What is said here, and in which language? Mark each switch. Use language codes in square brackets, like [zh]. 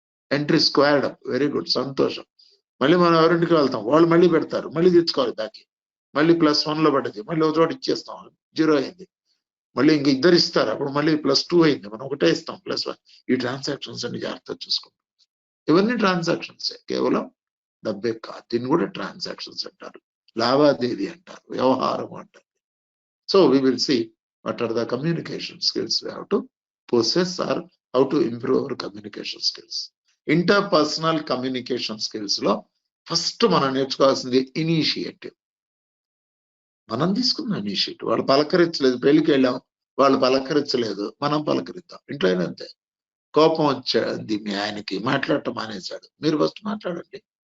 [en] entry squared up, very good, [te] సంతోషం. మళ్ళీ మనం ఎవరింటికి వెళ్తాం, వాళ్ళు మళ్ళీ పెడతారు, మళ్ళీ తెచ్చుకోవాలి దానికి, మళ్ళీ +1 లో పడ్డది, మళ్ళీ ఒక చోట ఇచ్చేస్తాం, 0 అయింది. మళ్ళీ ఇంక ఇద్దరు ఇస్తారు, అప్పుడు మళ్ళీ +2 అయింది, మనం ఒకటే ఇస్తాం, +1. ఈ ట్రాన్సాక్షన్స్ అన్ని జాగ్రత్తగా చూసుకుంటాం. ఇవన్నీ ట్రాన్సాక్షన్స్, కేవలం డబ్బే కాదు. దీన్ని కూడా ట్రాన్సాక్షన్స్ అంటారు, లావాదేవీ అంటారు, వ్యవహారం అంటారు. [en] So we will see what are the communication skills we have to possess or how to improve our communication skills. [te] Interpersonal communication skills లో ఫస్ట్ మనం నేర్చుకోవాల్సింది ఇనిషియేటివ్. మనం తీసుకున్న ఇనిషియేటివ్. వాళ్ళు పలకరించలేదు, పెళ్లికి వెళ్ళాం, వాళ్ళు పలకరించలేదు, మనం పలకరిద్దాం. ఇంట్లో అయినా అంతే. కోపం వచ్చాది మీ ఆయనకి, మాట్లాడటం మానేశాడు, మీరు ఫస్ట్ మాట్లాడండి.